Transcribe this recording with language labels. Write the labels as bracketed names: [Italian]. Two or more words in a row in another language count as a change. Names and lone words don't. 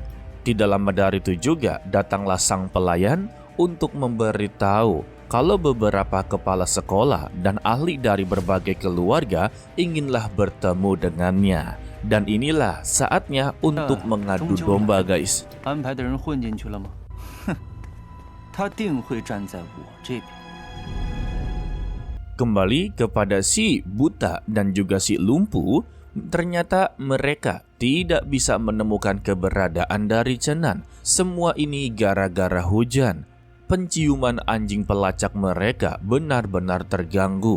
[Indonesian] Tidak lama dari itu juga datanglah sang pelayan untuk memberitahu kalau beberapa kepala sekolah dan ahli dari berbagai keluarga inginlah bertemu dengannya. Dan inilah saatnya untuk mengadu domba, guys. [Chinese] 安排的人混进去了吗？哼，他定会站在我这边。 [Indonesian] Kembali kepada si buta dan juga si lumpuh, ternyata mereka tidak bisa menemukan keberadaan dari Chenan. Semua ini gara-gara hujan. Penciuman anjing pelacak mereka benar-benar terganggu.